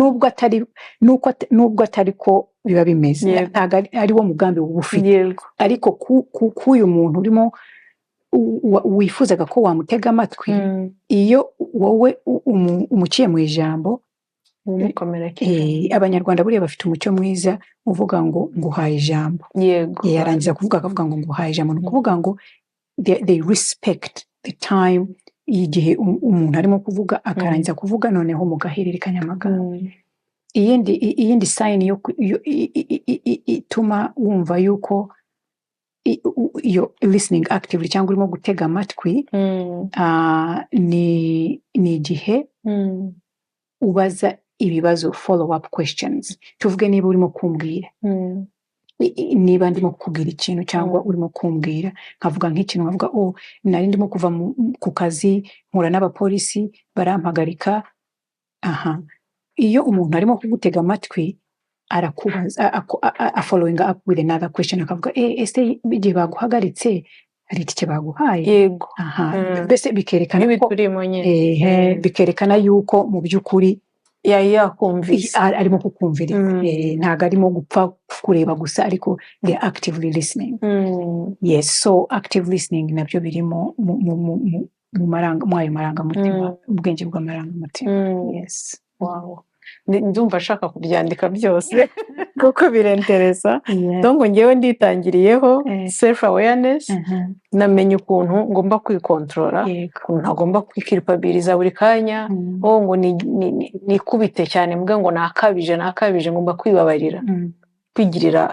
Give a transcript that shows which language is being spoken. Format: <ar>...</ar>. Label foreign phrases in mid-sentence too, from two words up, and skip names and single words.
<rw>nubwo atari ko biba bimeze, ntabwo ari wo mugambi ufite, ariko k'uyu muntu urimo wifuzaga ko wamutega amatwi, iyo wowe umuciye mu ijambo, Abanyarwanda buriya bafite umucyo mwiza uvuga ngo nguhaye ijambo. Yarangiza kuvuga akavuga ngo nguhaye ijambo, ni ukuvuga ngo</rw> <en>they respect the time</en> <rw>igihe umuntu arimo kuvuga, akarangiza kuvuga, noneho mugahererekanya amagambo. Iyindi sign yo ituma wumva yuko iyo</rw> <en>listening actively</en> <rw>cyangwa urimo gutega amatwi, ni igihe ubaza ibibazo,</rw> <en>follow up questions.</en> <rw>Tuvuge niba urimo kumbwira, niba ndimo kukubwira ikintu cyangwa urimo kumbwira, nkavuga nk'ikintu, nkavuga nari ndimo kuva ku kazi, mpura n'abapolisi barampagarika. Iyo umuntu arimo kugutega amatwi, arakubaza,</rw> <en>following up with another question,</en> <rw>akavuga ese igihe baguhagaritse hari itike baguhaye? Yego. Mbese bikerekana ko bikerekana yuko mu by'ukuri yakumvise arimo kukumvira ntabwo arimo gupfa kureba gusa ariko</rw> <en>they are actively listening.</en> <rw>Yes, so</rw> <en>active listening</en> <rw>nabyo birimo mu ayo marangamutima, ubwenge bw'amarangamutima. Yes. Wow. Ndumva ashaka kubyandika byose kuko birentereza. Donc ngewe nditangiriyeho</rw> <en>self awareness,</en> <rw>namenye ukuntu ngomba kwikontrola, ukuntu ntagomba kwikiripabiliza buri kanya, ngo nikubite cyane mbwa ngo nakabije ngomba kwibabarira, kwigirira</rw>